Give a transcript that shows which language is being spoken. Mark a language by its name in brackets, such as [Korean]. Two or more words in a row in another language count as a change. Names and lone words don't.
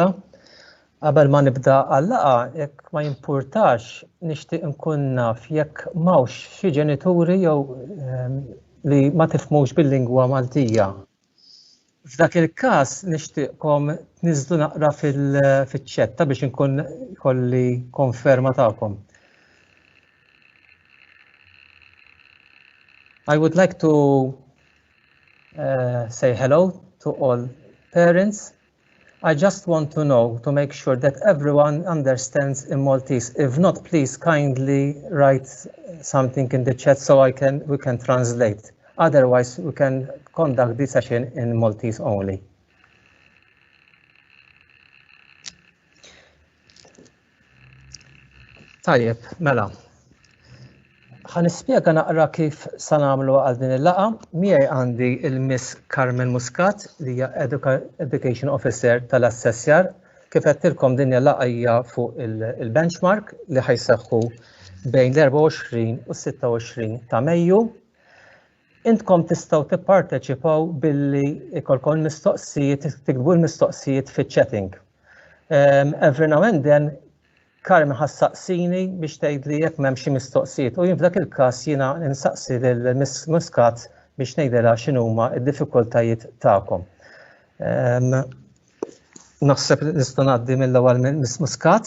[Maltese] Qabel ma nibda għall-laqgħa, jekk ma jimpurtax nixtieq nkun naf jekk m'hawnx xi ġenituri jew li ma tifhmux bil-lingwa Maltija. F'dak il-każ nixtieqkom tniżlu naqra fiċ-ċett biex inkun kolli konferma tagħkom. [English] I would like to say hello to all parents. I just want to know, to make sure that everyone understands in Maltese. If not, please kindly write something in the chat so we can translate. Otherwise, we can conduct this session in Maltese only. [Maltese] Tajjeb, mela. Ħanispjega naqra kif se nagħmlu għal din il-laqgħa. Miegħi għandi il-Miss Carmen Muscat li hija [English] Education Officer [Maltese] tal-Assessjar. Kif qedtilkom din il-laqgħa hija fuq il-benchmark li ħajseħħu bejn l-24 u s-26 ta' Mejju. Intkom tistgħu tipparteċipaw billi ikolkom mistoqsijiet, tiktbu l-mistoqsijiet fiċ-chatting. [English] Every now and then [Maltese] Carmen ħassaqsini biex tgħidli jekk m'hemm xi mistoqsijiet u jien f'dak il-każ jiena nsaqsi lill-Miss Muscat biex ngħidilha x'inhuma d-diffikultajiet tagħkom. Naħseb nista' ngħaddi mill-ewwel Miss Muscat.